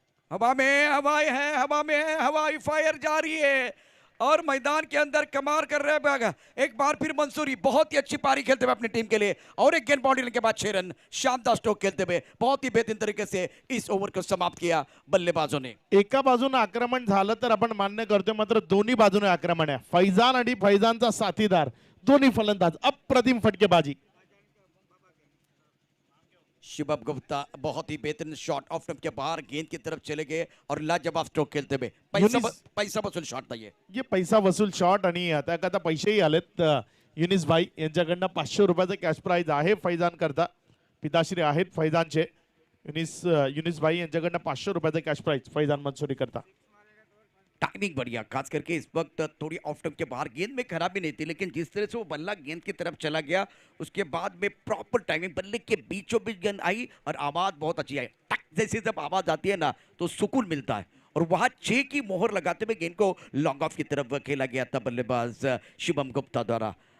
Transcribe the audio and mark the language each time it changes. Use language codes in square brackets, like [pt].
[hi] हवा में हवाई है, हवा में है, हवाई फायर जारी है और मैदान के अंदर कमाल कर रहे हैं। एक बार फिर मंसूरी बहुत ही अच्छी पारी खेलते हुए अपनी टीम के लिए, और एक गेंद बाउंड्री के बाद 6 रन, शानदार स्ट्रोक खेलते हुए बहुत ही बेहतरीन तरीके से इस ओव्हर को समाप्त किया बल्लेबाजों ने। [mr] एका बाजूने आक्रमण झालं तर आपण मान्य करतोय, मात्र दोन्ही बाजूने आक्रमण आहे. फैजान आणि फैजानचा साथीदार दोन्ही फलंदाज अप्रतिम फटकेबाजी. [hi] शिवम गुप्ता बहुत ही बेहतरीन शॉट, ऑफ स्टंप के बाहर गेंद की तरफ चले गए और लाजवाब स्ट्रोक खेलते हुए पैसा वसूल शॉट था ये पैसा वसूल शॉट. [mr] आणि आता पैसेही आलेत. युनिस भाई यांच्याकडनं 500 रुपयाचं कॅश प्राइज आहे फैजान करता. पिताश्री आहेत फैजानचे. युनिस भाई यांच्याकडनं 500 रुपयाचं कॅश प्राइज फैजान मंसूरी करता. [hi] टाइमिंग बढ़िया, खास करके इस वक्त थोड़ी ऑफ स्टंप के बाहर, गेंद में खराबी नहीं थी, लेकिन जिस तरह से वो बल्ला गेंद की तरफ चला गया उसके बाद में प्रॉपर टाइमिंग, बल्ले के बीचों बीच गेंद आई और आवाज बहुत अच्छी आई। टक जैसे जब आवाज आती है ना तो सुकून मिलता है, और वहां 6 की मोहर लगाते हुए गेंद को लॉन्ग ऑफ की तरफ खेला गया था बल्लेबाज शिवम गुप्ता द्वारा।